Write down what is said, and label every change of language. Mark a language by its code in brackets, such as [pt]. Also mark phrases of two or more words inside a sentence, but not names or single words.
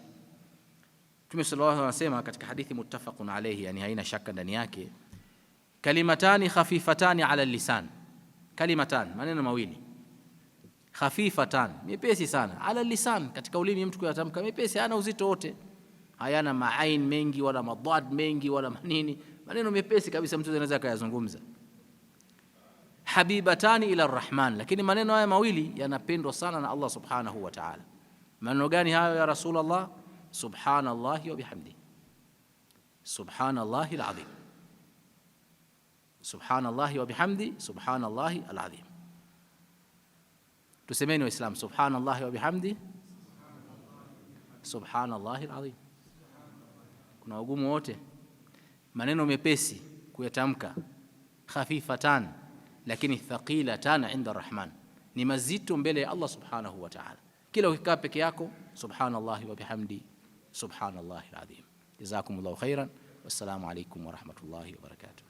[sw] Mtume [ar] صلى الله عليه وسلم [sw] anasema katika hadithi [ar] متفق عليه, [sw] yani haina shaka ndani yake, [ar] كلمتان خفيفتان على لسان, [sw] kalimatan, maneno mawili, khafifatan, mepesi sana, [ar] على لسان, [sw] katika ulimi mtu kuyatamka, mepesi, hana uzito wote, hayana maain mengi wala madad mengi wala manini, maneno mepesi kabisa mtu anaweza kuyazungumza. [ar] حبيبتان إلى الرحمن, [sw] lakini maneno haya mawili yanapendwa sana na Allah [ar] سبحانه وتعالى. [sw] Maneno gani hayo ya Rasulullah? [ar] سبحان الله وبحمده، سبحان الله العظيم، سبحان الله وبحمده، سبحان الله العظيم. [sw] Tusemeni Waislamu, [ar] سبحان الله وبحمده، سبحان الله العظيم. [sw] Kuna ugumu wote? Maneno mepesi kuyatamka, khafifatan lakini [ar] ثقيلتان عند الرحمن, [sw] ni mazito mbele ya Allah [ar] سبحانه وتعالى. [sw] Kila ukikaa peke yako, [ar] سبحان الله وبحمده، سبحان الله العظيم. جزاكم الله خيرا، والسلام عليكم ورحمة الله وبركاته.